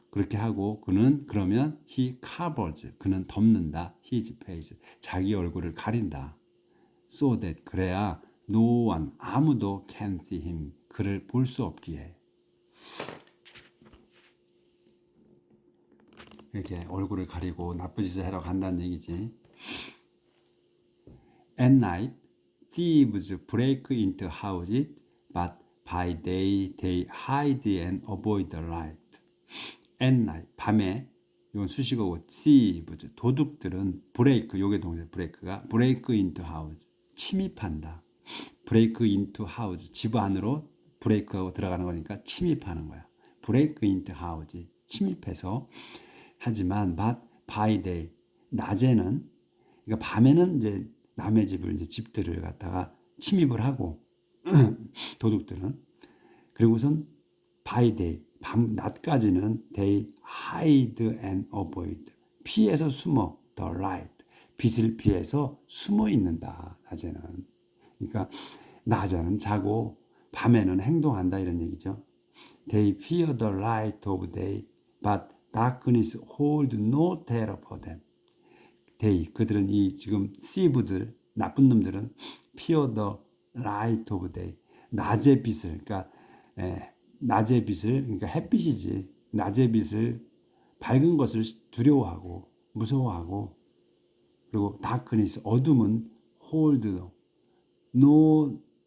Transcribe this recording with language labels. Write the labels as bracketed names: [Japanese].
[Korean] 그렇게 하고 그는 그러면 [English] he covers [Korean] 그는 덮는다 [English] his face [Korean] 자기 얼굴을 가린다. [English] So that [Korean] 그래야 [English] no one [Korean] 아무도 [English] can see him [Korean] 그를 볼 수 없기에 이렇게 얼굴을 가리고 나쁜 짓을 하러 간다는 얘기지. [English] At night, thieves break into houses, but by day they hide and avoid the light. At night, [Korean] 밤에 이건 수식어고 thieves 도둑들은 break 요게 동사 break가 [English] break into house [Korean] 침입한다. [English] break into house [Korean] 집 안으로 break하고 들어가는 거니까 침입하는 거야. [English] break into house [Korean] 침입해서 하지만 [English] but by day [Korean] 낮에는 그러니까 밤에는 이제 남의 집을 이제 집들을 갖다가 침입을 하고 도둑들은 그리고선 [English] by day [Korean] 밤 낮까지는 [English] they hide and avoid [Korean] 피해서 숨어 [English] the light [Korean] 빛을 피해서 숨어 있는다 낮에는 그러니까 낮에는 자고 밤에는 행동한다 이런 얘기죠. [English] They fear the light of day but darkness hold no terror for them. [Korean] They 그들은 이 지금 thieve들 나쁜 놈들은 [English] fear the light of day [Korean] 낮의 빛을 그러니까 낮의 빛을 그러니까 햇빛이지 낮의 빛을 밝은 것을 두려워하고 무서워하고 그리고 [English] darkness [Korean] 어둠은 [English] hold no